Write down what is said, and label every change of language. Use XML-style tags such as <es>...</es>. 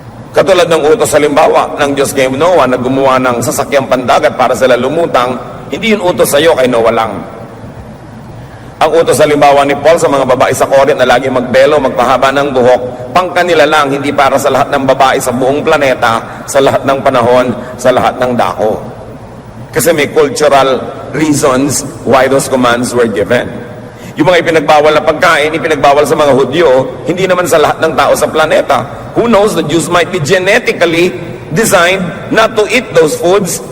<tl>Katulad ng utos halimbawa ng Diyos kay Noah na gumawa ng sasakyang pandagat para sila lumutang, hindi yun utos sa iyo, kay Noah lang. Ang utos halimbawa ni Paul sa mga babae sa Corinth na lagi magbelo, magpahaba ng buhok, pang kanila lang, hindi para sa lahat ng babae sa buong planeta, sa lahat ng panahon, sa lahat ng dako. Kasi may</tl> <en>cultural reasons why those commands were given.</en> <tl>Yung mga ipinagbawal na pagkain, ipinagbawal sa mga Hudyo, hindi naman sa lahat ng tao sa planeta.</tl> <en>Who knows, the Jews might be genetically designed not to eat those foods.</en>